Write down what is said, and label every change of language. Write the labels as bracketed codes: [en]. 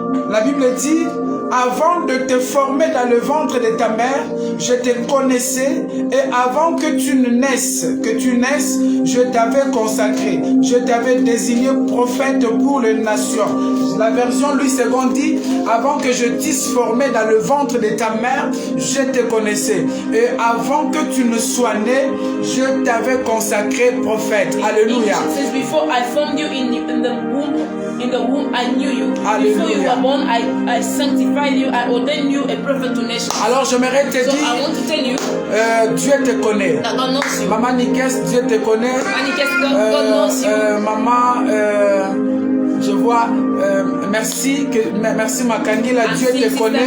[fr] La Bible dit, avant de te former dans le ventre de ta mère, je te connaissais, et avant que tu naisses, je t'avais consacré, je t'avais désigné prophète pour les nations. La version Louis II dit, avant que je t'eusse formé dans le ventre de ta mère, je te connaissais, et avant que tu ne sois né, je t'avais consacré prophète. Alléluia. [en] In the womb, I knew you. [fr] Alléluia. [en] Before you were born, I sanctified you. I ordained you a prophet to nations. [fr] Alors j'aimerais te dire, [en] I want to tell you, [fr] Dieu te connaît. [en] That God knows you. [fr] Maman Nikes, Dieu te connaît. [en] God knows you. [fr] Maman, je vois, merci Makangila, Dieu te connaît.